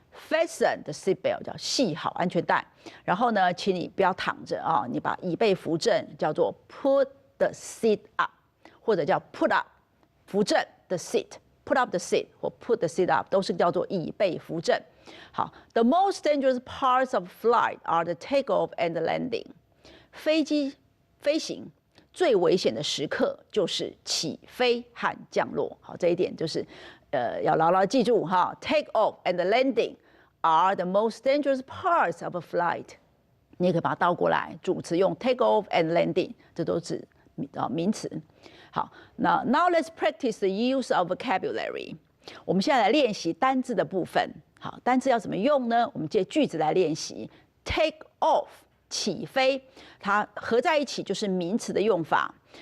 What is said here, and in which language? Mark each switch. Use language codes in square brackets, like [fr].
[zh] fasten the seatbelt 叫系好安全带，然后呢，请你不要躺着啊，你把椅背扶正，叫做 [en] put the seat up， [zh] 或者叫 put up 扶正 the seat。 [en] Put up the seat [zh] 或 put the seat up 都是叫做椅背扶正。 [en] 好 ，The most dangerous parts of flight are the takeoff and the landing。 [zh] 飞机飞行最危险的时刻就是起飞和降落。好，这一点就是要牢牢记住哈。 [en] Take off and the landing are the most dangerous parts of a flight。 [zh] 你也可以把它倒过来，主词用 [en] take off and landing， [zh] 这都是名词。好，那 [en] Now let's practice the use of vocabulary。 [zh] 我们现在来练习单字的部分。好，单字要怎么用呢？我们借句子来练习。Take off 起飞，它合在一起就是名词的用法。